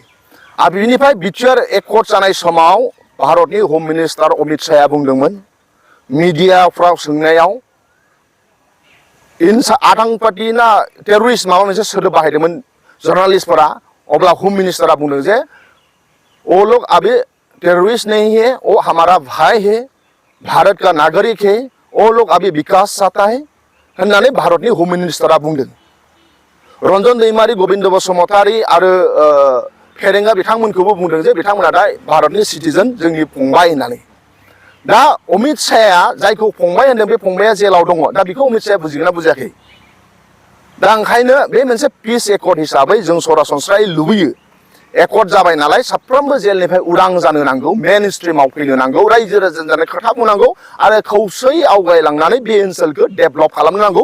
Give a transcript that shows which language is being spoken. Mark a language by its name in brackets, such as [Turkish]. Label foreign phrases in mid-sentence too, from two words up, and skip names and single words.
[Bodo] आरो बिनिफ्राय बिटिआर एकर्ड जानाय समाव भारतनि हम मिनिस्टार अमित शाहया बुंदोंमोन मिडियाफ्राव सोंनायाव आतंकवादी ना टेररिस्ट माबा मोनसे सोदोब बाहायदोंमोन जर्नालिस्टफोरा। अब्ला होम मिनिस्टारा बुंदों जे [Hindi] वो लोग अभी टेररिस्ट नहीं है, वो हमारा भाई है, भारत का नागरिक है, वो लोग अभी विकास चाहता है [Bodo] होननानै भारतनि होम मिनिस्टारा बुंदों। रन्जन दैमारि गोविंद बसुमतारी आरो फेरेंगा बिथांमोनखौबो बुंदों जे बिथांमोना दा भारतनि सिटिजेन जोंनि फंबाय होननानै। दा अमित शाहया जायखौ फंबाय होनदों बे फंबाया जेलाव दङ। दा बेखौ अमित शाहया बुजिगोन ना बुजियाखै? दा ओंखायनो बे मोनसे पिस एकर्ड हिसाबै जों सरासनस्रायै लुबैयो एकर्ड जाबाय नालाय साफ्रोमबो जेलनिफ्राय उदां जानो नांगौ, मेन स्ट्रिमाव फैनो नांगौ, रायजो राजाजों खोथा बुंनांगौ आरो खौसेयै आवगायलांनानै बे ओनसोलखौ डेभेलप खालामनो नांगौ।